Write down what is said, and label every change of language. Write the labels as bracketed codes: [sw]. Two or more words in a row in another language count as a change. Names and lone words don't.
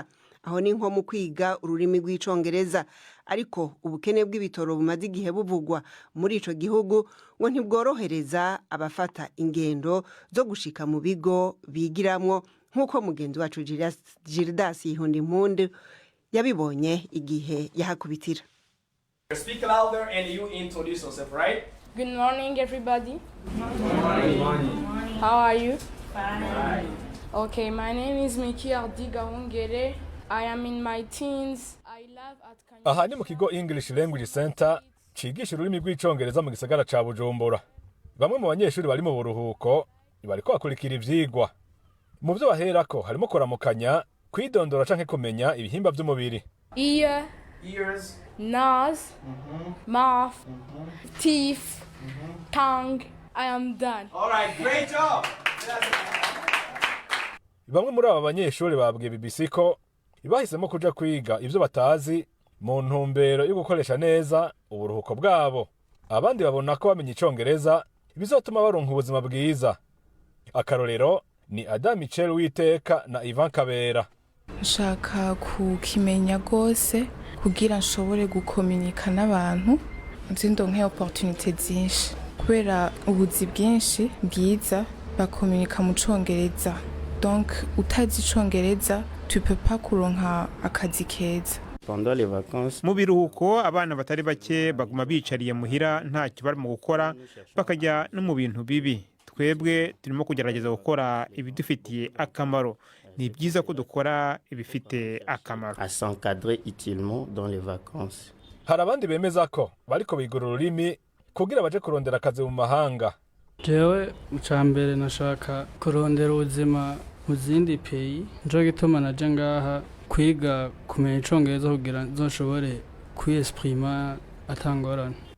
[rn] Aho ni nko mu kwiga ururimi rw'icongereza. Ariko ubukene bw'ibitoro bumaze igihe buvugwa muri ico gihugu ngo ntibworohereza abafata ingendo zo gushika mu bigo bigiramwo, nk'uko mugenzi wacu Gildas Ihundimpundu yabibonye igihe yahakubitira. [en] Speak louder and you introduce yourself, right? Good morning, everybody. Good morning. How are you? Fine. Okay, my name is Miki Ardigahungere. I am in my teens. I live at Kanyosha. [rn] Aha ni mu kigo English Language Center cigisha ururimi rw'icongereza mu gisagara ca Bujumbura. Bamwe mu banyeshuri bari mu buruhuko bariko bakurikira ivyigwa. Mu vyo baherako harimo kuramukanya, kwidondora canke kumenya ibihimba vy'umubiri. [en] Ears, nose, mouth, teeth, tongue. I am done. All right, great job. [rn] Bamwe muri aba banyeshuri babwiye BBC ko bahisemo kuja kwiga ivyo batazi mu ntumbero yo gukoresha neza uburuhuko bwabo. Abandi babona ko bamenye icongereza bizotuma baronka ubuzima bwiza. Akarorero ni Adam Michel Witeka na Ivan Kabera. Nshaka kukimenya gose kugira nshobore gukomunika n'abantu, nzindonke opportunité zinshi kubera ubuzi bwinshi bwiza bakomunika mu congereza. Donc utazi icongereza [fr] tu peux pas [rn] kuronka akazi keza. [fr] Pendant les vacances, [rn] mu biruhuko abana batari bake baguma bicariye muhira nta kibar mu gukora, bakajya no mu bintu bibi. Twebwe turimo kugerageza gukora ibidufitiye akamaro. Ni byiza ko dukora ibifite akamaro. [fr] à s'encadrer utilement dans les vacances. [rn] Hari abandi bemeza ko bariko bigura ururimi kugira baje kurondera akazi mu mahanga. Jewe mucambere nashaka kurondera ubuzima mu zindi pays, njo gituma naje ngaha kwiga kumenya icongereza kugira nzoshobore kwiexprima atangorana.